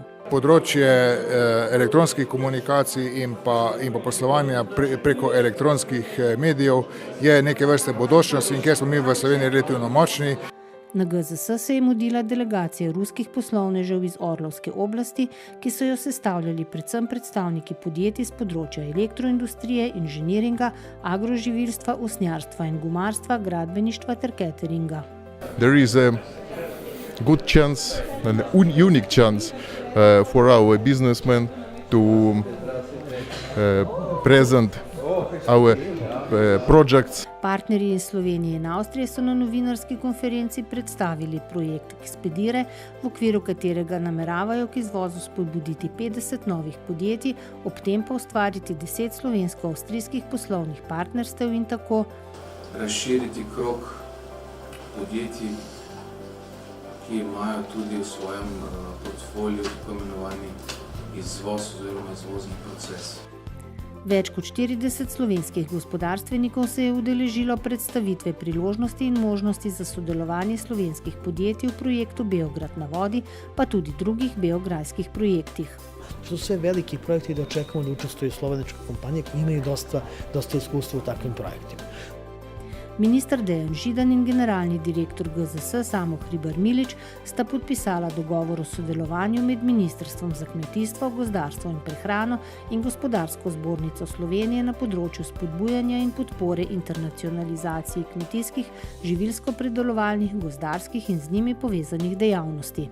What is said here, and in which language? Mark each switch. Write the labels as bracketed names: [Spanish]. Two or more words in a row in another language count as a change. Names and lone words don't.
[Slovenian] Področje elektronskih komunikacij in pa poslovanja preko elektronskih medijev je neke vrste bodočnost in kjer smo mi v Sloveniji relativno močni. Na GZS se je mudila delegacija ruskih poslovnežev iz Orlovske oblasti, ki so jo sestavljali predvsem predstavniki podjetij z področja elektroindustrije, inženiringa, agroživilstva, usnjarstva in gumarstva, gradbeništva ter cateringa. [English] There is a good chance, an unique chance for our businessmen to present our projects. [Slovenian] Partnerji iz Slovenije in Avstrije so na novinarski konferenci predstavili projekt Expedire, v okviru katerega nameravajo k izvozu spodbuditi 50 novih podjetij, ob tem pa ustvariti 10 slovensko-avstrijskih poslovnih partnerstev in tako razširiti krog podjetij, ki imajo tudi v svojem portfoliju tako imenovani izvoz oziroma izvozni proces. Več kot 40 slovenskih gospodarstvenikov se je udeležilo predstavitve priložnosti in možnosti za sodelovanje slovenskih podjetij v projektu Beograd na vodi, pa tudi drugih beograjskih projektih. [Serbian] To su sve veliki projekti da očekujemo da učestvuju slovenačke kompanije koji imaju dosta iskustva u takvim projektima. [Slovenian] Minister Dejan Židan in generalni direktor GZS Samo Hribar Milič sta podpisala dogovor o sodelovanju med Ministrstvom za kmetijstvo, gozdarstvo in prehrano in Gospodarsko zbornico Slovenije na področju spodbujanja in podpore internacionalizaciji kmetijskih, živilsko-predelovalnih, gozdarskih in z njimi povezanih dejavnosti.